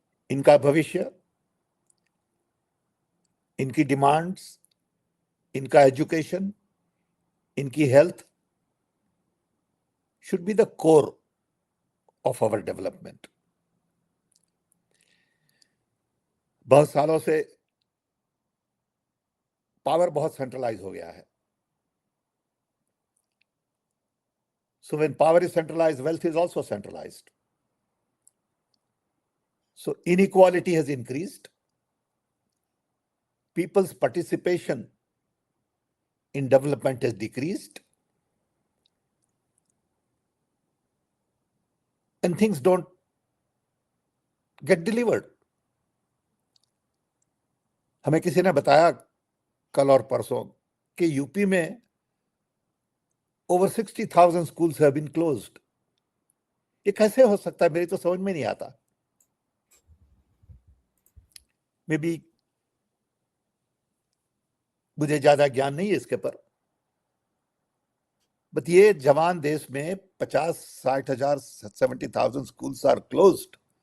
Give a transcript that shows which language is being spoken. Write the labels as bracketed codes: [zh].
[hi] इनका भविष्य, इनकी डिमांड्स, इनका एजुकेशन, इनकी health [en] should be the core of our development. [hi] बहुत सालों से पावर बहुत सेंट्रलाइज हो गया है। [en] So when power is centralized, wealth is also centralized. So inequality has increased. People's participation in development has decreased. And things don't get delivered. [hi] हमें किसी ने बताया कल और परसों कि यूपी में [en] over 60,000 schools have been closed. [hi] ये कैसे हो सकता है? मेरी तो समझ में नहीं आता। मे बी मुझे ज्यादा ज्ञान नहीं है इसके पर, बट ये जवान देश में 50-60 हजार 70,000 [en] schools are closed.